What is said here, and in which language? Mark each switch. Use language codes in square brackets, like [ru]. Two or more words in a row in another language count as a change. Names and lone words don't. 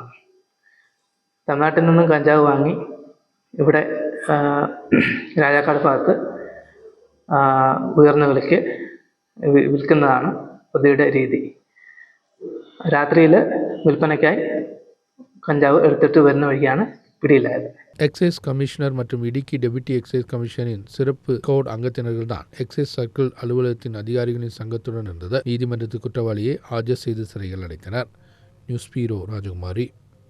[ml] തമിഴ്നാട്ടിൽ നിന്നും കഞ്ചാവ് വാങ്ങി ഇവിടെ രാജാക്കാട് ഭാഗത്ത് ഉയർന്ന വിലയ്ക്ക് വിൽക്കുന്നതാണ് പ്രതിയുടെ രീതി. രാത്രിയിൽ വിൽപ്പനയ്ക്കായി കഞ്ചാവ് എടുത്തിട്ട് വരുന്ന വഴിയാണ് പിടിയിലായത്. [en] excise commissioner [ta] மற்றும் இடுக்கி [en] deputy excise commissioner [ta] சிறப்பு கோட் அங்கத்தினர்கள் தான் [en] excise circle [ta] அலுவலகத்தின் அதிகாரிகளின் சங்கத்துடன் இருந்தது. நீதிமன்றத்தில் குற்றவாளியை ஆஜர் செய்து சிறையில் அடைத்தனர். [en] news bureau ராஜகுமாரி.